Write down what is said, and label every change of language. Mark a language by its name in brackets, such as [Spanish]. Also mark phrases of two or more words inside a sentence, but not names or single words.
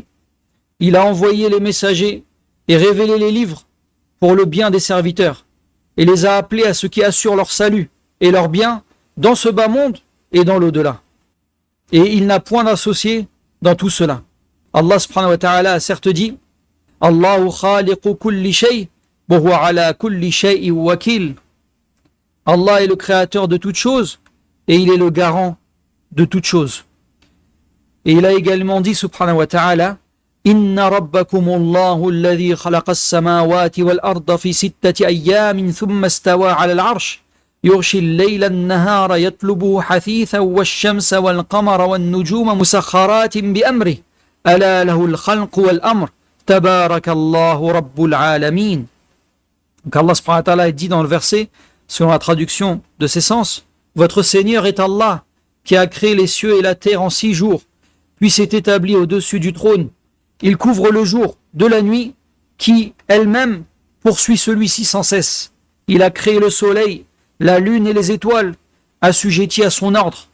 [French] Il a envoyé les messagers et révélé les livres pour le bien des serviteurs et les a appelés à ce qui assure leur salut et leur bien dans ce bas monde et dans l'au-delà. Et il n'a point d'associé dans tout cela. Allah [Arabic] سبحانه وتعالى [French] a certes dit [Arabic] الله خالق كل شيء وهو على كل شيء وكيل. [French] Allah est le créateur de toutes choses et il est le garant de toutes choses. Et il a également dit [Arabic] سبحانه وتعالى إن ربكم الله الذي خلق السماوات والأرض في ستة أيام ثم استوى على العرش يغشي الليل النهار يطلبه حثيثا والشمس والقمر والنجوم مسخرات بأمره ألا له الخلق والأمر تبارك الله رب العالمين. [French] Donc Allah [Arabic] سبحانه وتعالى [French] dit dans le verset, selon la traduction de ses sens, votre Seigneur est Allah qui a créé les cieux et la terre en 6 jours, puis s'est établi au-dessus du trône. Il couvre le jour de la nuit qui elle-même poursuit celui-ci sans cesse. Il a créé le soleil, la lune et les étoiles, assujettis à son ordre.